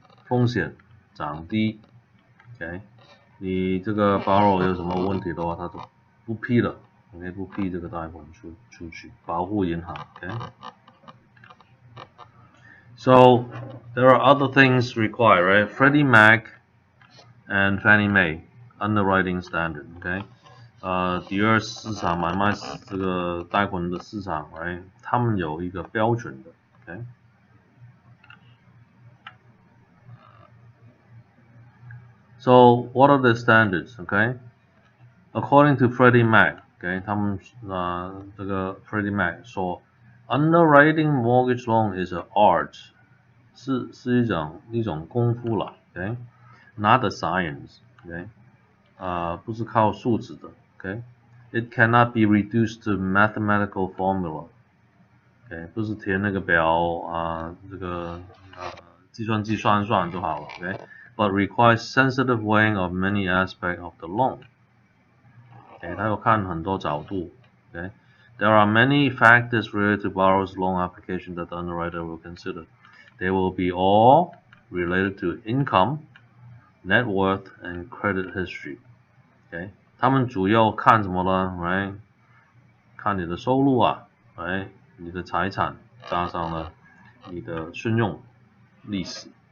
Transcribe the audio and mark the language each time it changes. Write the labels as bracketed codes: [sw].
[zh] 风险涨低 ，OK， 你这个 borrower 有什么问题的话，他就不批了 ，OK， 不批这个贷款出去，保护银行 ，OK。 [en] So there are other things required, right? Freddie Mac and Fannie Mae Underwriting Standard, OK。 [zh] 第二市场买卖这个贷款的市场 ，right？他们有一个标准的 ，OK。 [en] So what are the standards? Okay, according to Freddie Mac, okay, [zh] 他们这个 Freddie Mac 说 [en] ，underwriting mortgage loan is an art， [zh] 是一种功夫了 [en] ，okay, not a science, okay， [zh] 不是靠数字的 [en] ，okay， it cannot be reduced to mathematical formula， okay， [zh] 不是填那个表这个计算机算一算就好了 [en] ，okay。But requires sensitive weighing of many aspects of the loan. [zh] Okay, 它要看很多角度。 [en] Okay, there are many factors related to borrower's loan application that the underwriter will consider. They will be all related to income, net worth, and credit history. [zh] Okay, 他们主要看什么呢 ？Right， 看你的收入right， 你的财产加上了你的信用历史。